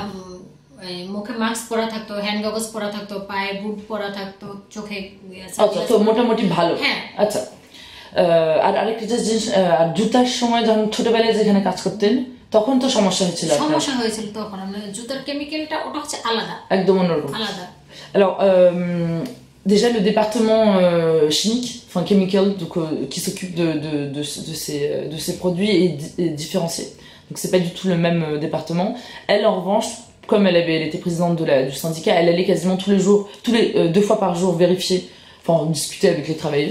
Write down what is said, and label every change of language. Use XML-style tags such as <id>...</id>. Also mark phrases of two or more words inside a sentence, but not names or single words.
<bn>হ্যাঁ, ওনারা মুখে মাস্ক পরা থাকতো,</bn> <en>hand goggles</en> <bn>পরা থাকতো, পায়ে বুট পরা থাকতো, চোখে আচ্ছা, তো মোটামুটি ভালো। হ্যাঁ আচ্ছা, আর আরেকটা জিনিস, জুতার সময় যখন ছোটবেলায় যেখানে কাজ করতেন তখন তো সমস্যা হয়েছিল? সমস্যা হয়েছিল তখন। আমরা জুতার কেমিক্যালটা ওটা হচ্ছে আলাদা, একদম অন্যরকম, আলাদা।</bn> <fr>Alors, déjà le département chimique, enfin chemical, donc, qui s'occupe de ces produits est différencié. Donc c'est pas du tout le même département. Elle, en revanche, comme elle était présidente du syndicat, elle allait quasiment tous les jours, 2 fois par jour vérifier, enfin discuter avec les travailleuses.</fr>